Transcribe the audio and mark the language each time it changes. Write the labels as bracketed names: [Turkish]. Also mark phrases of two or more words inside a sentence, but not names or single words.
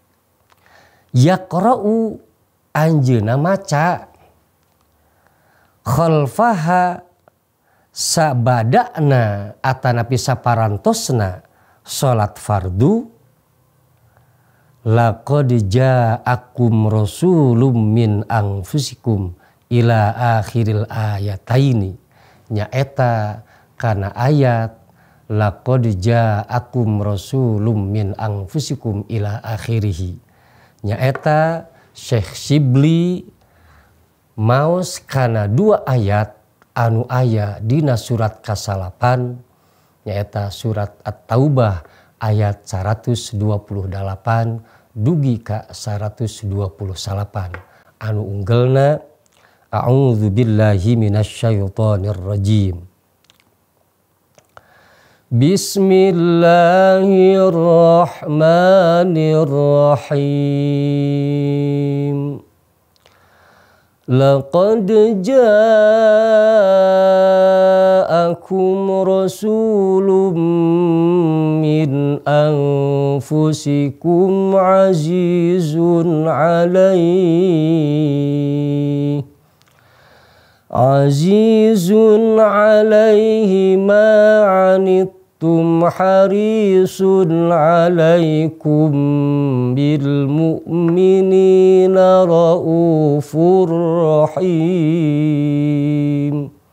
[Sundanese] yaqra'u anjeuna maca khalfaha sabadana atanapi saparantosna salat fardu [Arabic] لقد جاءكم رسول من أنفسكم إلى آخر الآيتين [Sundanese] nyaeta kana ayat [Arabic] لقد جاءكم رسول من أنفسكم إلى آخره. [Sundanese] Nyaeta Syekh Shibli maos kana 2 ayat anu aya dina surat kasalapan nyaeta surat At-Taubah ayat 128 dugi ka 128 anu unggelna [Arabic] أعوذ بالله من الشيطان الرجيم. بسم الله الرحمن الرحيم. لقد جاءكم رسول من أنفسكم عزيز عليه ما عنتم حريص عليكم بالمؤمنين رءوف رحيم.